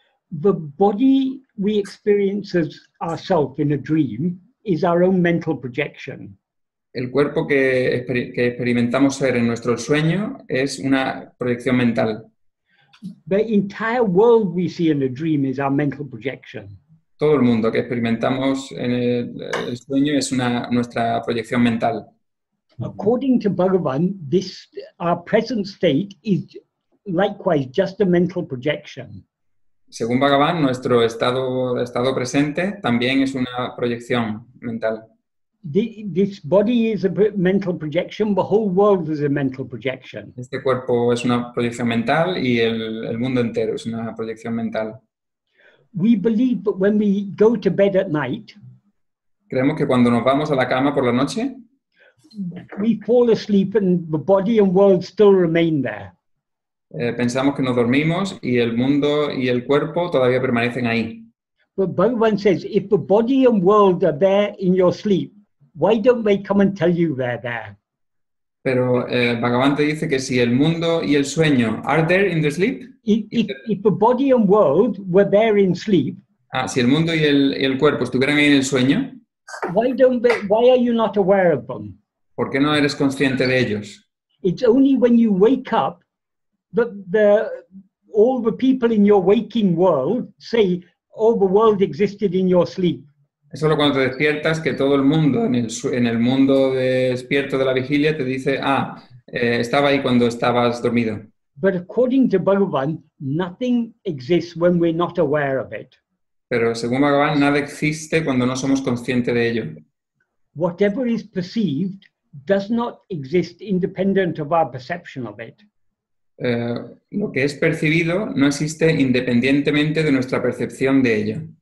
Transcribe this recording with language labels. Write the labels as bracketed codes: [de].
[en] The body we experience as ourself in a dream is our own mental projection. [es] El cuerpo que experimentamos ser en nuestro sueño es una proyección mental. [en] The entire world we see in a dream is our mental projection. [es] Todo el mundo que experimentamos en el sueño es nuestra proyección mental. [en] According to Bhagavan, our present state is likewise just a mental projection. [es] Según Bhagavan, nuestro estado presente también es una proyección mental. [en] This body is a mental projection, the whole world is a mental projection. [es] Este cuerpo es una proyección mental y el mundo entero es una proyección mental. [en] We believe that when we go to bed at night, [es] Creemos que cuando nos vamos a la cama por la noche, [en] we fall asleep and the body and world still remain there. [es] pensamos que nos dormimos y el mundo y el cuerpo todavía permanecen ahí. [en] But Bhagavan says, if the body and world are there in your sleep, why don't they come and tell you they're there? [es] Pero Bhagavan te dice que si el mundo y el sueño [en] are there in the sleep, If the body and world were there in sleep, [es] si el mundo y el cuerpo estuvieran ahí en el sueño, [en] why are you not aware of them? [es] ¿por qué no eres consciente de ellos? [en] It's only when you wake up that all the people in your waking world say, oh, the world existed in your sleep. [es] Es solo cuando te despiertas que todo el mundo en el mundo despierto de la vigilia te dice, estaba ahí cuando estabas dormido. [en] But according to Bhagavan, nothing exists when we're not aware of it. [es] Pero según Bhagavan, nada existe cuando no somos conscientes de ello. [en] Whatever is perceived does not exist independent of our perception of it. [es] Lo que es percibido no existe independientemente de nuestra percepción de ello.